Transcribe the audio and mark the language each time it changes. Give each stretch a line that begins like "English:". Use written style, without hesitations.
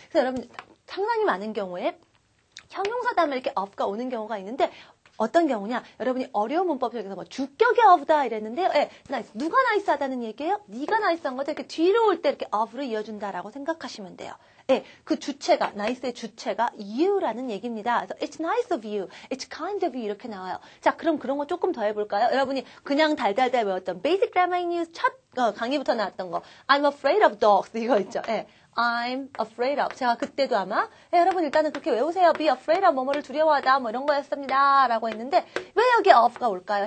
Korean: 그래서 여러분 상당히 많은 경우에 형용사 다음에 이렇게 of가 오는 경우가 있는데 어떤 경우냐? 여러분이 어려운 문법 중에서 뭐 주격의 of다 이랬는데요.
English: nice.
Korean: 누가 nice하다는 얘기예요? 네가 nice한 거죠. 이렇게 뒤로 올 때 이렇게 of를 이어준다라고 생각하시면 돼요. 그 주체가 nice의 주체가 you라는 얘기입니다. 그래서
English: it's nice of you,
Korean: it's kind of you 이렇게 나와요. 자, 그럼 그런 거 조금 더 해볼까요? 여러분이 그냥 달달달 외웠던 Basic Grammar News 첫 강의부터 나왔던 거
English: I'm afraid of dogs
Korean: 이거 있죠.
English: I'm afraid of.
Korean: 제가 그때도 아마 여러분 일단은 그렇게 외우세요.
English: Be afraid of
Korean: 뭐뭐를 두려워하다 뭐 이런 거였습니다. 라고 했는데 왜 여기 of가 올까요?